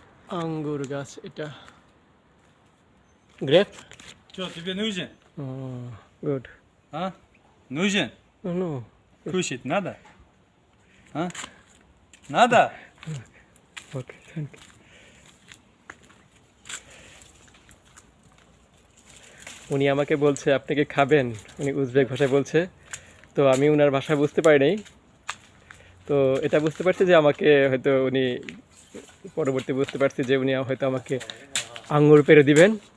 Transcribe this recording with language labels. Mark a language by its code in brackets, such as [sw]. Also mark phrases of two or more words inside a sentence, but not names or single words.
[bn] আঙ্গুর গাছ এটা গ্রেপ [ru] Что, тебе нужен? [bn] গুড [ru] А? Нужен? [bn] নো [ru] Кушать надо? А? Надо? [en] okay thank you [bn] উনি আমাকে বলছে আপনি কি খাবেন উনি উজবেক ভাষায় বলছে তো আমি ওনার ভাষা বুঝতে পারি নাই তো এটা বুঝতে পারছি যে আমাকে হয়তো উনি পরবর্তী বুঝতে পারছি যে উনি হয়তো আমাকে আঙ্গুর পেড়ে দিবেন